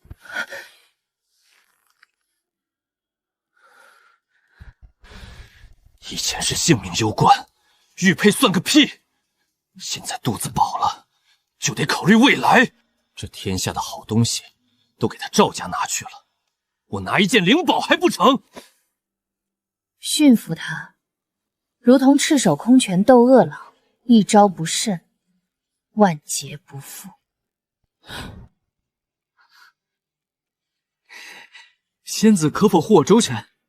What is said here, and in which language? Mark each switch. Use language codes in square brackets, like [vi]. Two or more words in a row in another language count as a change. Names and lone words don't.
[zh] 以前是性命攸關，玉佩算個屁！現在肚子飽了，就得考慮未來。這天下的好東西都給他趙家拿去了，我拿一件靈寶還不成？驯服他，如同赤手空拳斗恶狼，一招不慎，万劫不復。仙子可否护我周全？